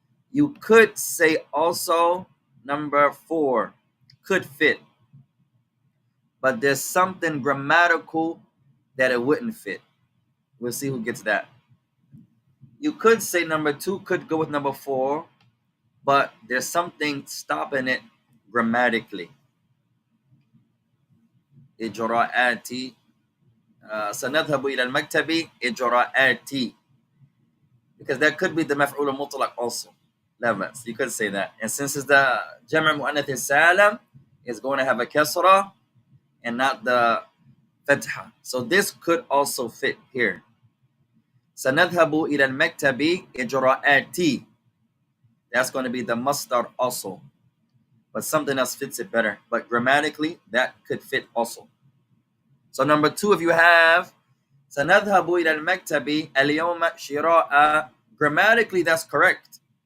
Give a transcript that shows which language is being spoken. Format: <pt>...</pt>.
<en>You could say also number 4 could fit, but there's something grammatical that it wouldn't fit. We'll see who gets that. You could say number 2 could go with number 4, but there's something stopping it grammatically.</en> <ar>إجراءاتي سنذهب إلى المكتب إجراءاتي,</ar> <en>because that could be the</en> <ar>مفعول المطلق also.</ar> <en>You could say that. And since it's the جمع مؤنث السالم, it's going to have a kasra and not the fatha. So this could also fit here.</en> <ar>سنذهب إلى المكتب إجراءاتي.</ar> <en>That's going to be the masdar also. But something else fits it better. But grammatically, that could fit also. So number 2, if you have</en> <ar>سنذهب إلى المكتب اليوم شراء,</ar> <en>grammatically that's correct.</en>